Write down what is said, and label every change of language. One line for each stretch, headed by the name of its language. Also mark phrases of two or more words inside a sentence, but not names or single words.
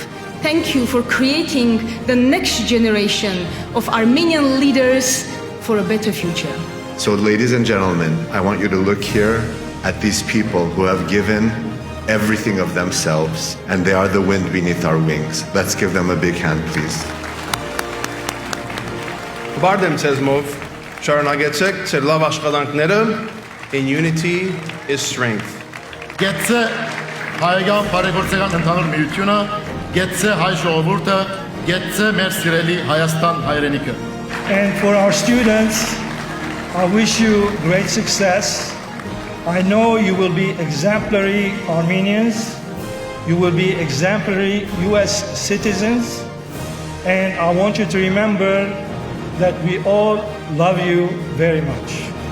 English: Thank you for creating the next generation of Armenian leaders for a better future. So ladies and gentlemen, I want you to look here at these people who have given everything of themselves, and they are the wind beneath our wings. Let's give them a big hand, please. Bardem Tezmov,
Armenian: Շարունակեցեք ձեր լավ աշխատանքները.
English: In unity is strength.
Armenian: Գեցե հայկական բարեգործական ընդհանուր միությունը, գեցե հայ ժողովուրդը, գեցե մեր սիրելի Հայաստան հայրենիքը.
English: And for our students, I wish you great success. I know you will be exemplary Armenians, you will be exemplary US citizens, and I want you to remember that we all love you very much.